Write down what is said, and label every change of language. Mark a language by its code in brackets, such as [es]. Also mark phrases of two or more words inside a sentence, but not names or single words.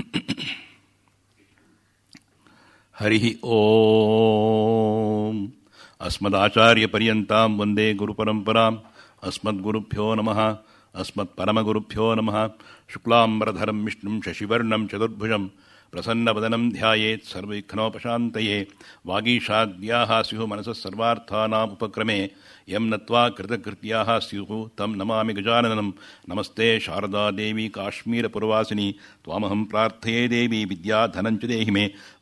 [sa] ಹರಿ ಓಂ. ಅಸ್ಮದಾಚಾರ್ಯಪರ್ಯಂತಾಂ ವಂದೇ ಗುರುಪರಂಪರಾಂ. ಅಸ್ಮದ್ಗುರುಭ್ಯೋ ನಮಃ. ಅಸ್ಮತ್ಪರಮಗುರುಭ್ಯೋ ನಮಃ. ಶುಕ್ಲಾಂಬರಧರಂ ವಿಷ್ಣುಂ ಶಶಿವರ್ಣಂ ಚತುರ್ಭುಜಂ ಪ್ರಸನ್ನವದನಂ ಧ್ಯಾಯೇತ್ ಸರ್ವವಿಘ್ನೋಪಶಾಂತಯೇ. ವಾಗೀಶಾದ್ಯಾಃ ಸ್ಯುಃ ಮನಸಃ ಸರ್ವಾರ್ಥಾನಾಂ ಉಪಕ್ರಮೇ ಯಂ ನತ್ವಾ ಕೃತಕೃತ್ಯಾಃ ಸ್ಯುಃ ತಂ ನಮಾಮಿ ಗಜಾನನಂ. ನಮಸ್ತೆ ಶಾರದಾ ದೇವಿ ಕಾಶ್ಮೀರಪುರವಾಸಿನಿ ತ್ವಾಮಹಂ ಪ್ರಾರ್ಥಯೇ ದೇವಿ ವಿದ್ಯಾಧನಂಚ ದೇಹಿ ಮೇ.